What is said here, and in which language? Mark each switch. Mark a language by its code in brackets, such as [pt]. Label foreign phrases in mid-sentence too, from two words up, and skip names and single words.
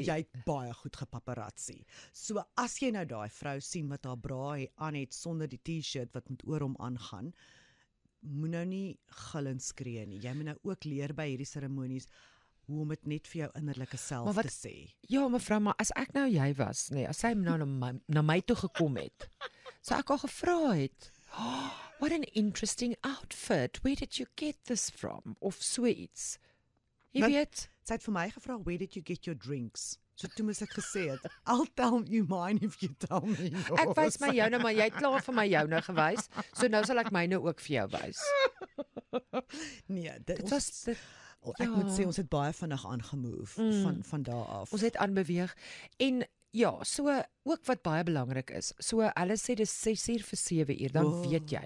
[af] Jy het baie goed gepaparazzi. So as jy nou daai vrou sien wat haar bra aan het sonder die T-shirt wat met oor hom aangaan, moet nou nie gil en skree nie. Jy moet nou ook leer by hierdie seremonies hoe om dit net vir jou innerlike self te sê. Ja, mevrou, maar as ek nou jy was, nee, as sy nou na my toe gekom het, sou ek al gevra het, [en] oh, what an interesting outfit. Where did you get this from? [af] Of so iets. Jy weet, sy het vir my gevra, [en] where did you get your drinks? [af] So toe moes ek gesê het, [en] I'll tell you mine if you tell me yours. [af] ek wys my joune, maar jy het klaar vir my joune gewys, so nou sal ek myne ook vir jou wys. Nee, Dit was dit, ek moet sê ons het baie vinnig aangemove van daar af. ons het aanbeweeg en ja, so ook wat baie belangrik is. So hulle sê dis 6:00 vir 7:00, dan weet jy.